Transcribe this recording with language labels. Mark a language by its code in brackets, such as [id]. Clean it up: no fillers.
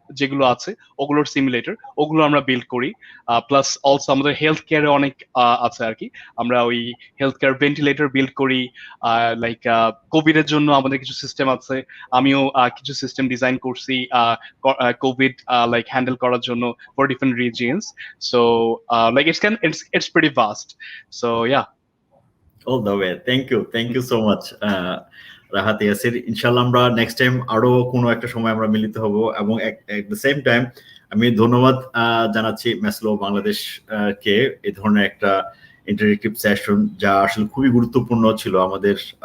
[bn] যেগুলো আছে ওগুলোর সিমুলেটর, ওগুলো আমরা বিল্ড করি। প্লাস অলসো আমাদের হেলথ কেয়ারে অনেক আছে আর কি, আমরা ওই হেলথ কেয়ার ভেন্টিলেটর বিল্ড করি। লাইক কোভিড এর জন্য আমাদের কিছু সিস্টেম আছে, আমিও কিছু সিস্টেম ডিজাইন করছি কোভিড লাইক হ্যান্ডেল করার জন্য for different regions. [en] So like it's pretty vast. So yeah. All the way. Thank you so much, Rahat Yasir. [bn] ইনশাল্লাহ আমরা নেক্সট টাইম আরো কোনো একটা সময় আমরা মিলিত হব, এবং [en] at the same time [bn] আমি ধন্যবাদ জানাচ্ছি ম্যাসলো বাংলাদেশ কে এই ধরনের একটা ইন্টারেক্টিভ সেশন, যা আসলে খুবই গুরুত্বপূর্ণ ছিল আমাদের